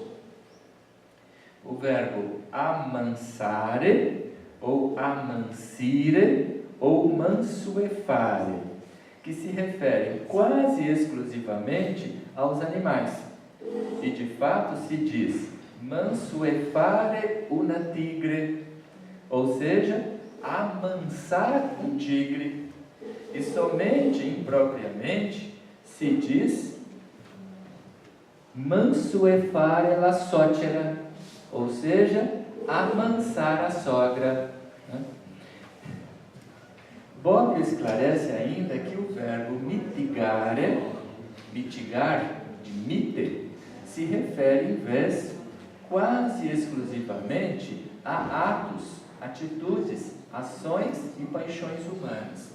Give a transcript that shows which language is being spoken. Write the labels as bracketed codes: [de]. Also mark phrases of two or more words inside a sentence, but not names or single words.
[pt] O verbo amansare, ou amansire, ou mansuefare, que se referem quase exclusivamente aos animais. E de fato se diz [it] mansuefare una tigre, [pt] ou seja, amansar um tigre. E somente impropriamente se diz [it] mansuefare la suocera, [pt] ou seja, amansar a sogra. Bob esclarece ainda que o verbo mitigare, mitigar, de mite, se refere em vez quase exclusivamente a atos, atitudes, ações e paixões humanas.